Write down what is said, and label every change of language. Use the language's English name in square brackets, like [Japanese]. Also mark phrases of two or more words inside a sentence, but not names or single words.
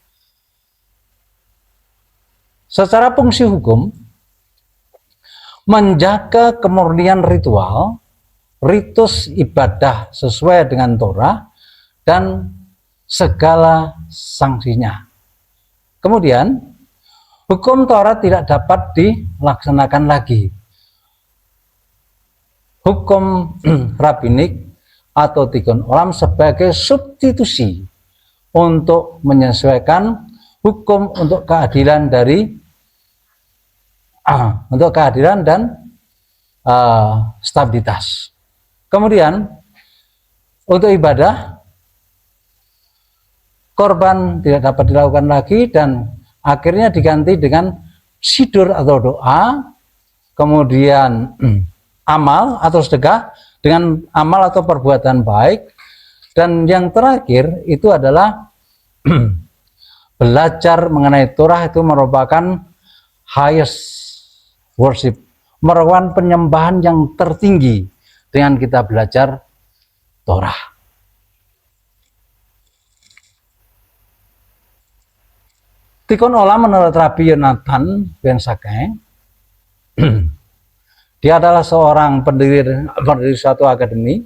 [Indonesian] Secara fungsi hukum, menjaga kemurnian ritual, ritus ibadah sesuai dengan Torah, dan segala sanksinya. Kemudian, hukum Taurat tidak dapat dilaksanakan lagi. Hukum rabbinik atau [Hebrew] תיקון עולם [Indonesian] sebagai substitusi untuk menyesuaikan hukum untuk keadilan dan stabilitas. Kemudian untuk ibadah, korban tidak dapat dilakukan lagi dan akhirnya diganti dengan sidur atau doa, kemudian amal atau sedekah dengan amal atau perbuatan baik, dan yang terakhir itu adalah belajar mengenai Torah. Itu merupakan [English] highest worship, [Indonesian] merupakan penyembahan yang tertinggi dengan kita belajar Torah. [Hebrew] תיקון עולם [Indonesian] menurut Rabbi Yonatan ben Zakkai, dia adalah seorang pendiri suatu akademi.